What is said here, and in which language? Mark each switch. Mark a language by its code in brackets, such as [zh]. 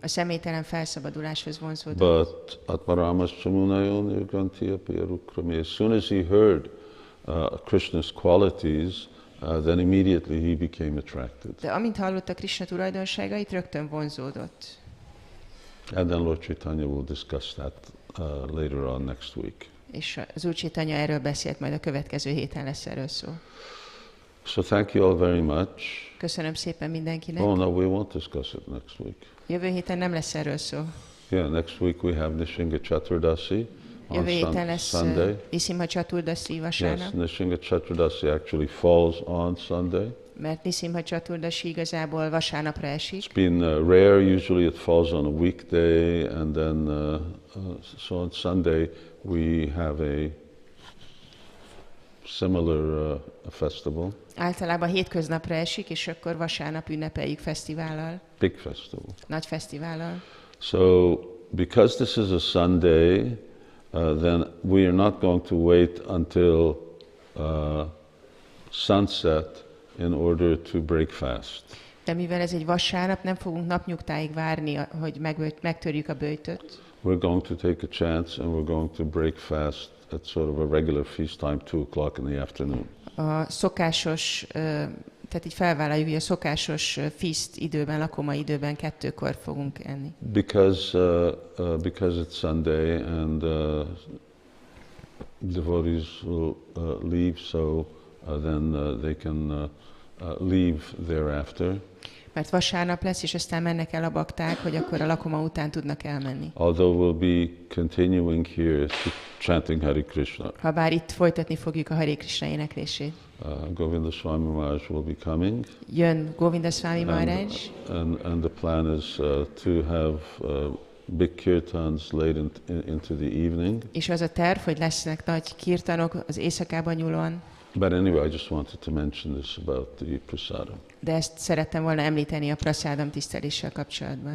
[hu] A személytelen felszabaduláshoz vonzódott. [en] But [sa] Atmaramas Chamunayo Nirgantiya Piyarukrami, [en] as soon as he heard Krishna's qualities, then immediately he became attracted. [hu] De amint hallotta Krishna tulajdonságait, rögtön vonzódott. [en] And then Lord Caitanya will discuss that later on next week. [hu] És az Úr Caitanya erről beszélt, majd a következő héten lesz erről szó. [en] So thank you all very much. [hu] Köszönöm szépen mindenkinek. [en] Oh no, we won't discuss it next week. [hu] Jövő héten nem lesz erről szó. [en] Yeah, next week we have Nishinga Chaturdasi on [hu] Jövő héten lesz [en] Sunday. [hu] Nisimha Chaturdasi [en] Yes, [hu] vasárnap. [en] Nishinga Chaturdasi actually falls on Sunday. [hu] Mert Nisimha Chaturdasi igazából vasárnapra esik. [en] It's been rare, usually it falls on a weekday, and then so on Sunday we have a similar festival. [hu] Általában hétköznapra esik, és akkor vasárnap ünnepeljük fesztivállal. [en] Big festival. [hu] Nagy fesztivállal. [en] So because this is a Sunday, then we are not going to wait until sunset in order to break fast. [hu] De mivel ez egy vasárnap, nem fogunk napnyugtáig várni, hogy megtörjük a böjtöt. [en] We're going to take a chance and we're going to break fast at sort of a regular feast time, 2 o'clock in the afternoon. [hu] A szokásos, tehát így felvállaljuk, hogy a szokásos feast időben, lakoma időben 2-kor fogunk enni. [en] Because it's Sunday and devotees will leave, so then they can leave thereafter. [hu] Mert vasárnap lesz, és aztán mennek el a bakták, hogy akkor a lakoma után tudnak elmenni. [en] Although we'll be continuing here chanting Hare Krishna. [hu] Habár itt folytatni fogjuk a Hare Krishna éneklését. [en] Govinda Swami Maharaj will be coming. [hu] Jön Govinda Swami Maharaj. [en] And the plan is to have big kirtans late into the evening. [hu] És az a terv, hogy lesznek nagy kirtanok az éjszakában nyúlóan. [en] But anyway, I just wanted to mention this about the prasadam. [hu] De ezt szerettem volna említeni a prasádam tiszteléssel kapcsolatban.